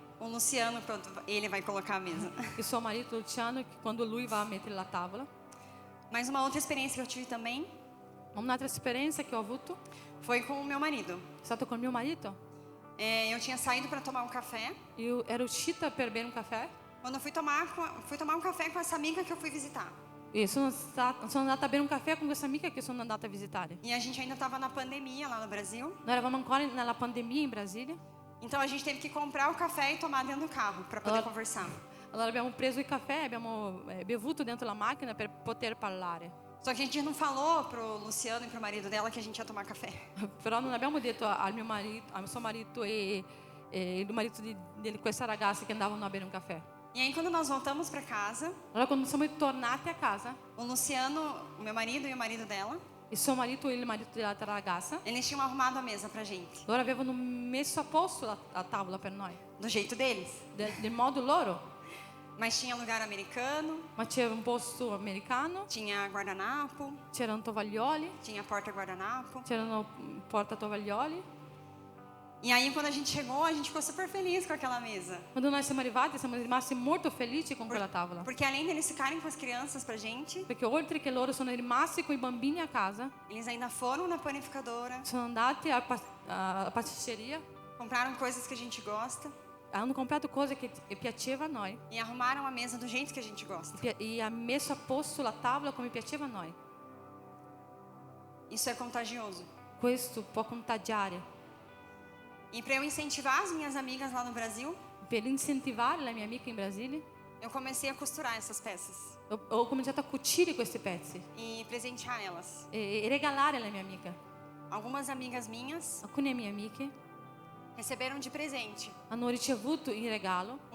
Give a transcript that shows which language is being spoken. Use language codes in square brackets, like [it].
[pt] o Luciano quando ele vai colocar a mesa. [it] il suo marito Luciano quando lui va a mettere la tavola. [pt] Mas uma outra experiência que eu tive também [it] Un'altra esperienza che ho avuto [pt] foi com o meu marido. [it] è stato con mio marito. [pt] Eu tinha saído para tomar um café. [it] Io ero uscita per bere un caffè [pt] Quando eu fui tomar um café com essa amiga que eu fui visitar. [it] e sono andata a bere un caffè con questa amica che sono andata a visitare. [pt] E a gente ainda estava na pandemia lá no Brasil. [it] Noi eravamo ancora nella pandemia in Brasile. [pt] Então a gente teve que comprar o café e tomar dentro do carro para poder Ah. conversar. [it] Allora abbiamo preso il caffè, abbiamo bevuto dentro la macchina per poter parlare. [pt] Só que a gente não falou pro Luciano e pro marido dela que a gente ia tomar café. [it] Però non abbiamo detto al suo marito e il marito di questa ragazza che andavano a bere un caffè. [pt] E aí quando nós voltamos para casa, [it] Allora quando siamo tornati a casa, [pt] o Luciano, o meu marido e o marido della, [it] il suo marito e il marito dell'altra ragazza, [pt] eles tinham arrumado a mesa pra gente, [it] loro avevano messo a posto la tavola per noi, [pt] do jeito deles. [it] del modo loro. [pt] Mas tinha lugar americano, [it] Ma c'era un posto americano, [pt] tinha guardanapo, [it] c'erano tovaglioli, [pt] tinha porta guardanapo. [it] c'erano portatovaglioli. [pt] E aí quando a gente chegou, a gente ficou super feliz com aquela mesa. [it] Quando noi siamo arrivati siamo rimasti molto felici con quella tavola. [pt] Porque além deles ficarem com as crianças pra gente, [it] Perché oltre che loro sono rimasti con i bambini a casa, [pt] eles ainda foram na panificadora, [it] sono andati alla pasticceria, [pt] compraram coisas que a gente gosta [it] hanno comprato cose che piaceva a noi [pt] e arrumaram a mesa do jeito que a gente gosta. [it] e ha messo a posto la tavola come piaceva a noi. [pt] Isso é contagioso. [it] Questo può contagiare. [pt] E para eu incentivar as minhas amigas lá no Brasil, [it] Per incentivare la mia amica in Brasile, [pt] eu comecei a costurar essas peças [it] ho cominciato a cucire questi pezzi [pt] e presentear elas. [it] e regalare alla mia amica. [pt] Algumas amigas minhas [it] Alcune mie amiche [pt] receberam de presente [it] hanno ricevuto in regalo